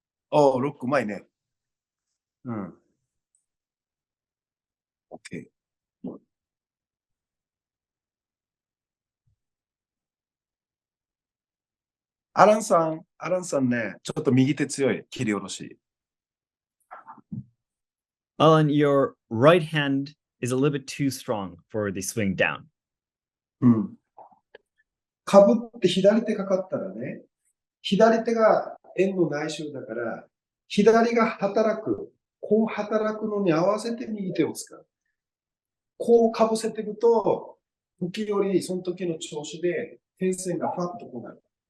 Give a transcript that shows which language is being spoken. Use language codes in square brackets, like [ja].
[ja] おー、ロックうまいね。うん。 OK。アランさんね、ちょっと右手強い、切り下ろし。 [en] Alan, your right hand is a little bit too strong for the swing down. うん。 [ja] かぶって左手かかったらね、左手が円の内周だから、左が働く。こう働くのに合わせて右手を使う。こうかぶせていくと、時折その時の調子で点線がファッとこうなる。